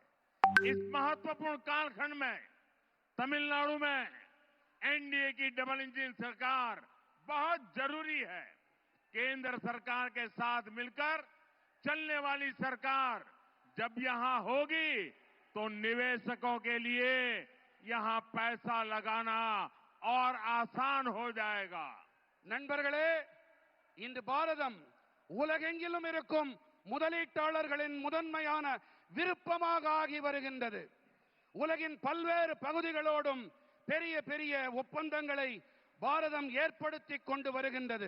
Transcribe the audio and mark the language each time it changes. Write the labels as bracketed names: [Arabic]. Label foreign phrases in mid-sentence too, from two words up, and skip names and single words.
[Hindi] इस महत्वपूर्ण कालखंड में तमिलनाडु में एनडीए की [English] double engine [Hindi] सरकार बहुत जरूरी है। केंद्र सरकार के साथ मिलकर चलने वाली सरकार जब यहां होगी तो निवेशकों के लिए यहां पैसा लगाना और आसान हो जाएगा। [Tamil] நண்பர்களே, இந்த பாரதம் உலகெங்கிலும் இருக்கும் முதலீட்டாளர்களின் முதன்மையான விருப்பமாக ஆகி வருகின்றது. உலகின் பல்வேறு பகுதிகளோடும் பெரிய பெரிய ஒப்பந்தங்களை பாரதம் ஏற்படுத்திக் கொண்டு வருகின்றது.